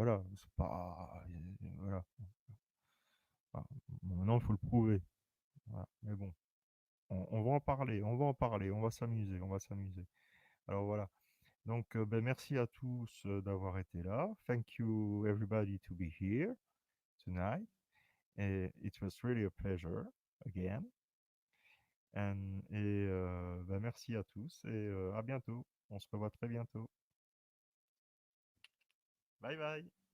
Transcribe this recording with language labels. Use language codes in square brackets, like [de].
[fr] Voilà, c'est pas voilà. Enfin, bon, maintenant il faut le prouver. Voilà. Mais bon, on va en parler, on va en parler, on va s'amuser, on va s'amuser. Alors voilà. Donc ben, merci à tous d'avoir été là. [en] Thank you everybody to be here tonight. It was really a pleasure again. [fr] Ben, merci à tous et à bientôt. On se revoit très bientôt. Bye bye.